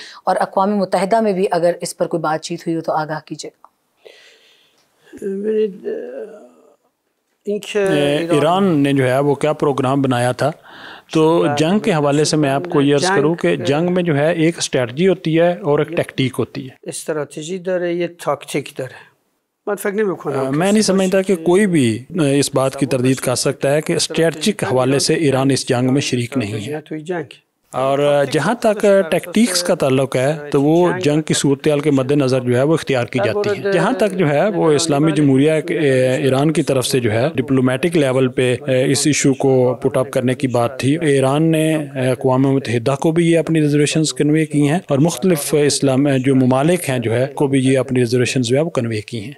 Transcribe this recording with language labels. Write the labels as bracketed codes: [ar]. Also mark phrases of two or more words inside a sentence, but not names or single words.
[ur] اور اقوام متحدہ میں بھی اگر اس پر کوئی بات چیت ہوئی ہو تو آگاہ کیجیے گا۔ ایران نے جو ہے وہ کیا پروگرام بنایا تھا، تو جنگ کے حوالے سے میں آپ کو یہ عرض کروں کہ جنگ میں جو ہے ایک اسٹریٹجی ہوتی ہے اور ایک ٹیکٹیک ہوتی ہے۔ [fa] استراتیجی داره، یه تاکتیک داره۔ [ur] میں نہیں سمجھتا کہ کوئی بھی اس بات کی تردید کر سکتا ہے کہ اسٹریٹجک حوالے سے ایران اس جنگ میں شریک نہیں ہے، اور جہاں تک ٹیکٹیکس کا تعلق ہے تو وہ جنگ کی صورتحال کے مد نظر جو ہے وہ اختیار کی جاتی ہے۔ جہاں تک جو ہے وہ اسلامی جمہوریہ ایران کی طرف سے جو ہے [en] diplomatic level [ur] پہ اس ایشو کو [en] put up [ur] کرنے کی بات تھی، ایران نے اقوام متحدہ کو بھی یہ اپنی [en] reservations convey [ur] کی ہیں، اور مختلف اسلام جو ممالک ہیں جو ہے کو بھی یہ اپنی ریزرویشنز جو ہے وہ کنوے کی ہیں۔